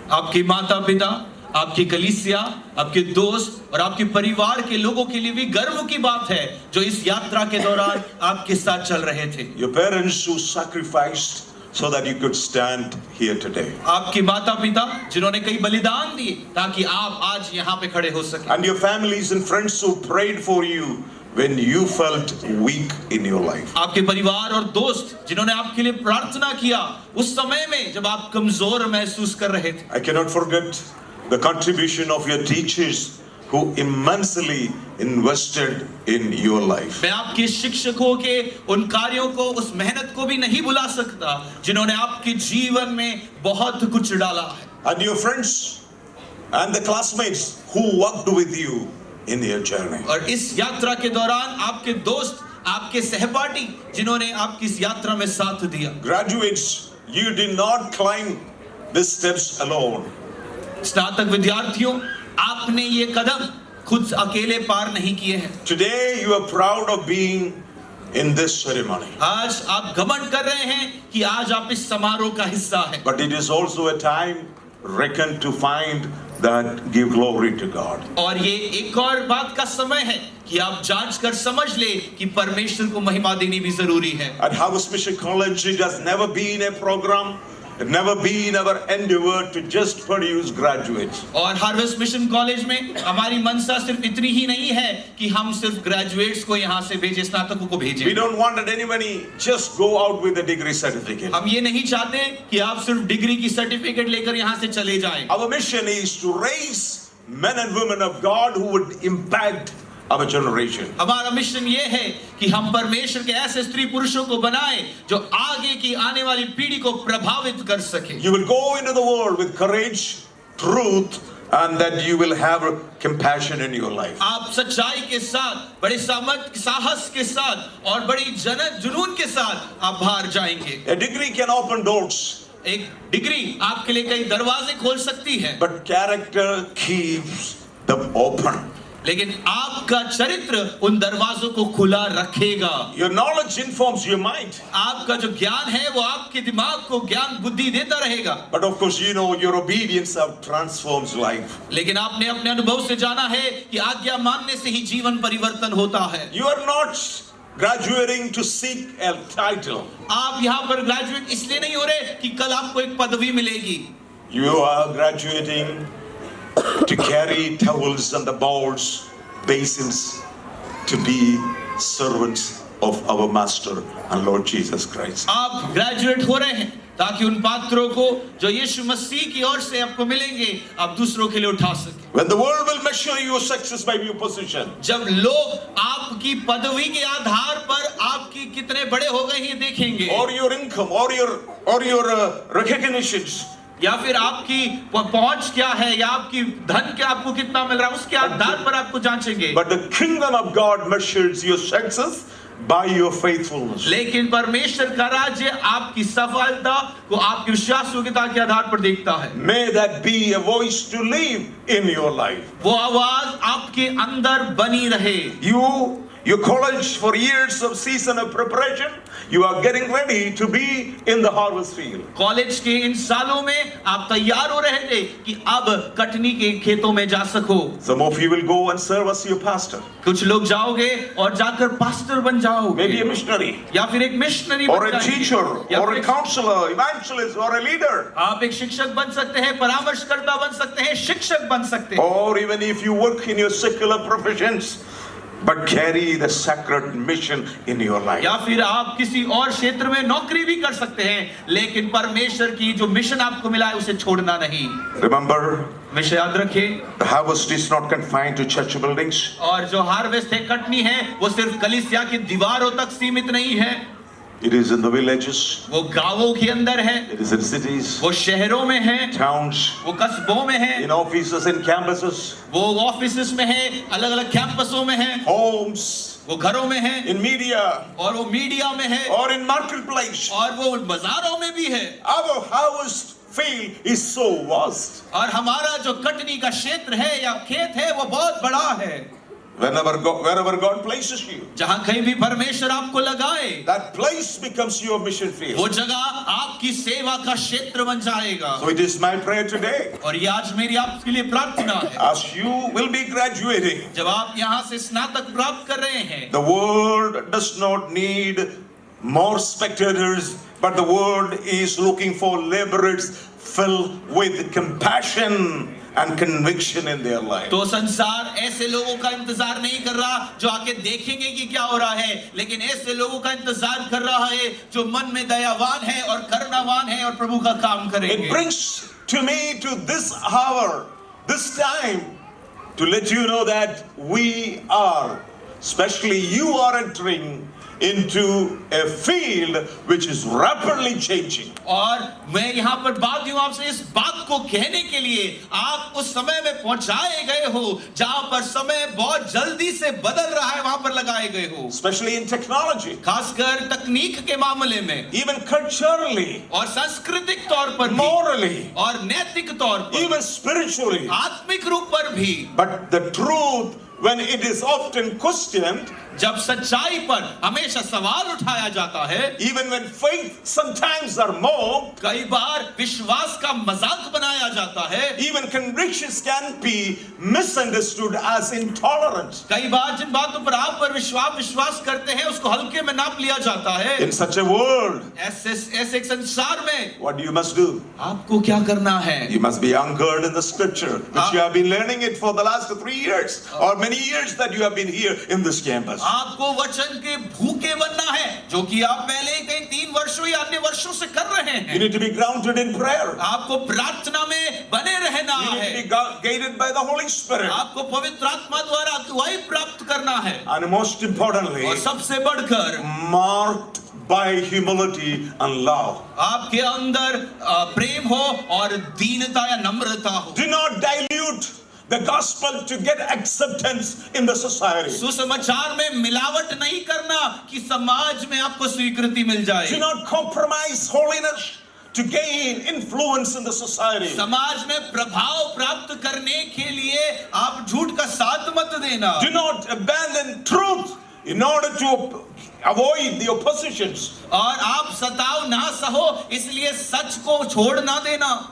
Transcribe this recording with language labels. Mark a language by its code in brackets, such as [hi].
[hi] आपके माता पिता, आपकी कलीसिया, आपके दोस्त और आपके परिवार के लोगों के लिए भी गर्व की बात है जो इस यात्रा के दौरान आपके साथ चल रहे थे। [en] Your parents who sacrificed so that you could stand here today. [hi] आपके माता पिता जिन्होंने कई बलिदान दिए ताकि आप आज यहाँ पे खड़े हो सके। [en] And your families and friends who prayed for you when you felt weak in your life. [hi] आपके परिवार और दोस्त जिन्होंने आपके लिए प्रार्थना किया उस समय में जब आप कमजोर महसूस कर रहे थे। [en] I cannot forget the contribution of your teachers who immensely invested in your life. [hi] मैं आपके शिक्षकों के उन कार्यों को, उस मेहनत को भी नहीं भुला सकता जिन्होंने आपके जीवन में बहुत कुछ डाला है। [en] And your friends and the classmates who walked with you in your journey. [hi] और इस यात्रा के दौरान आपके दोस्त, आपके सहपाठी जिन्होंने आपकी इस यात्रा में साथ दिया। [en] Graduates, you did not climb these steps alone. [hi] स्नातक विद्यार्थियों, आपने ये कदम खुद अकेले पार नहीं किए हैं। [en] Today you are proud of being in this ceremony. [hi] आज आप घमंड कर रहे हैं कि आज आप इस समारोह का हिस्सा हैं। [en] But it is also a time reckoned to find that give glory to God. [hi] और ये एक और बात का समय है कि आप जांच कर समझ ले कि परमेश्वर को महिमा देनी भी जरूरी है। [en] At Harvest Mission College, it has never been a program, it never been our endeavor to just produce graduates. [hi] और हार्वेस्ट मिशन कॉलेज में हमारी मनसा सिर्फ इतनी ही नहीं है कि हम सिर्फ ग्रेजुएट्स को यहाँ से भेजें, स्नातकों को भेजें। [en] We don't want that anybody just go out with a degree certificate. [hi] हम ये नहीं चाहते कि आप सिर्फ डिग्री की सर्टिफिकेट लेकर यहाँ से चले जाएं। [en] Our mission is to raise men and women of God who would impact our generation. [hi] हमारा मिशन ये है कि हम परमेश्वर के ऐसे स्त्री पुरुषों को बनाएं जो आगे की आने वाली पीढ़ी को प्रभावित कर सके। [en] You will go into the world with courage, truth, and that you will have compassion in your life. [hi] आप सच्चाई के साथ, बड़े साहस के साथ और बड़ी जुनून के साथ आप बाहर जाएंगे। [en] A degree can open doors, [hi] एक डिग्री आपके लिए कई दरवाजे खोल सकती है, [en] but character keeps them open. [hi] लेकिन आपका चरित्र उन दरवाजों को खुला रखेगा। [en] Your knowledge informs your mind. [hi] आपका जो ज्ञान है वो आपके दिमाग को ज्ञान बुद्धि देता रहेगा। [en] But of course, you know, your obedience transforms life. [hi] लेकिन आपने अपने अनुभव से जाना है कि आज्ञा मानने से ही जीवन परिवर्तन होता है। [en] You are not graduating to seek a title. [hi] आप यहाँ पर ग्रेजुएट इसलिए नहीं हो रहे कि कल आपको एक पदवी मिलेगी। [en] You are graduating to carry towels and the bowls, basins, to be servants of our Master and Lord Jesus Christ. [hi] आप ग्रेजुएट हो रहे हैं ताकि उन पात्रों को जो यीशु मसीह की ओर से आपको मिलेंगे आप दूसरों के लिए उठा सकें। [en] When the world will measure your success by your position, [hi] जब लोग आपकी पदवी के आधार पर आपकी कितने बड़े हो गए ये देखेंगे, [en] or your income, or your recognitions, [hi] या फिर आपकी पहुंच क्या है या आपकी धन क्या आपको कितना मिल रहा है उसके आधार पर आपको जांचेंगे। [en] but the kingdom of God measures your success by your faithfulness. [hi] लेकिन परमेश्वर का राज्य आपकी सफलता को आपकी विश्वासयोग्यता के आधार पर देखता है। [en] May that be a voice to live in your life. [hi] वो आवाज आपके अंदर बनी रहे। [en] You your college for years of season of preparation, you are getting ready to be in the harvest field. [hi] College के इन सालों में आप तैयार हो रहे थे कि अब कटनी के खेतों में जा सको। [en] Some of you will go and serve as your pastor, [hi] कुछ लोग जाओगे और जाकर पास्टर बन जाओगे, [en] maybe a missionary, [hi] या फिर एक मिशनरी [en] or [hi] बन [en] a [hi] जाएंगे, [en] teacher, [hi] या [en] or [hi] फिर [en] a [hi] एक- [en] counselor, evangelist, or a leader. [hi] आप एक शिक्षक बन सकते हैं, परामर्शकर्ता बन सकते हैं, शिक्षक बन सकते हैं, [en] Or even if you work in your secular professions, but carry the sacred mission in your life. [hi] या फिर आप किसी और क्षेत्र में नौकरी भी कर सकते हैं, लेकिन परमेश्वर की जो मिशन आपको मिला है उसे छोड़ना नहीं। [en] Remember, [hi] हमेशा याद रखें, [en] the harvest is not confined to church buildings. [hi] और जो हार्वेस्ट है, कटनी है, वो सिर्फ कलीसिया की दीवारों तक सीमित नहीं है, [en] It is in the villages, [hi] वो गांवों के अंदर है, [en] it is in cities, [hi] वो शहरों में है, [en] towns, [hi] वो कस्बों में है, [en] in offices and campuses, [hi] वो ऑफिसेस में है, अलग अलग कैंपसों में है, [en] homes, [hi] वो घरों में है, [en] in media, [hi] और वो मीडिया में है, [en] or in marketplace. [hi] और वो बाजारों में भी है। [en] Our harvest field is so vast. [hi] और हमारा जो कटनी का क्षेत्र है या खेत है वो बहुत बड़ा है। [en] Wherever God places you, [hi] जहां कहीं भी परमेश्वर आपको लगाए, [en] that place becomes your mission [hi] वो [en] field. [hi] जगह आपकी सेवा का क्षेत्र बन जाएगा। [en] So it is my prayer today, [hi] और ये आज मेरी आपके लिए प्रार्थना है, [en] as you will be graduating, [hi] जब आप यहाँ से स्नातक प्राप्त कर रहे हैं, [en] the world does not need more spectators, but the world is looking for laborers filled with compassion and conviction in their life. [hi] तो संसार ऐसे लोगों का इंतजार नहीं कर रहा जो आके देखेंगे कि क्या हो रहा है, लेकिन ऐसे लोगों का इंतजार कर रहा है जो मन में दयावान है और करुणावान है और प्रभु का काम [en] It [hi] करेंगे। [en] brings to me to this hour, this time, to let you know that we are, especially you are entering into a field which is rapidly changing. [hi] और मैं यहाँ पर बात हूँ आपसे इस बात को कहने के लिए, आप उस समय में पहुंचाए गए हो जहां पर समय बहुत जल्दी से बदल रहा है, वहां पर लगाए गए हो, [en] Especially in technology, [hi] खासकर तकनीक के मामले में, [en] even culturally, [hi] और सांस्कृतिक तौर पर भी, [en] morally, [hi] और नैतिक तौर पर, [en] even spiritually. [hi] आत्मिक रूप पर भी। [en] But the truth, when it is often questioned, [hi] जब सच्चाई पर हमेशा सवाल उठाया जाता है, [en] even when faith sometimes are mocked, [hi] कई बार विश्वास का मजाक बनाया जाता है, [en] even convictions can be misunderstood as intolerance. [hi] कई बार जिन बातों पर आप पर विश्वास करते हैं उसको हल्के में नाप लिया जाता है। [en] In such a world, [hi] ऐसे एक संसार में [en] what you must do? [hi] आपको क्या करना है? [en] You must be anchored in the scripture, which you have been learning it for the last 3 years, or many years that you have been here in this campus. [hi] आपको वचन के भूखे बनना है, जो कि आप पहले कई 3 वर्षों या अन्य वर्षों से कर रहे [en] You [hi] हैं। [en] need to be grounded in prayer. [hi] आपको प्रार्थना में बने रहना [en] You need [hi] है, [en] to be guided by the Holy Spirit. [hi] आपको पवित्र आत्मा द्वारा अगुवाई प्राप्त करना है, [en] And most importantly, [hi] और सबसे बढ़कर [en] marked by humility and love. [hi] आपके अंदर प्रेम हो और दीनता या नम्रता हो। [en] Do not dilute the gospel to get acceptance in the society. [hi] सुसमाचार में मिलावट नहीं करना कि समाज में आपको स्वीकृति मिल [en] Do [hi] जाए। [en] not compromise holiness to gain influence in the society. [hi] समाज में प्रभाव प्राप्त करने के लिए आप झूठ का साथ मत देना। [en] Do not abandon truth in order to avoid the oppositions. [hi] और आप सताव ना सहो इसलिए सच को छोड़ ना देना।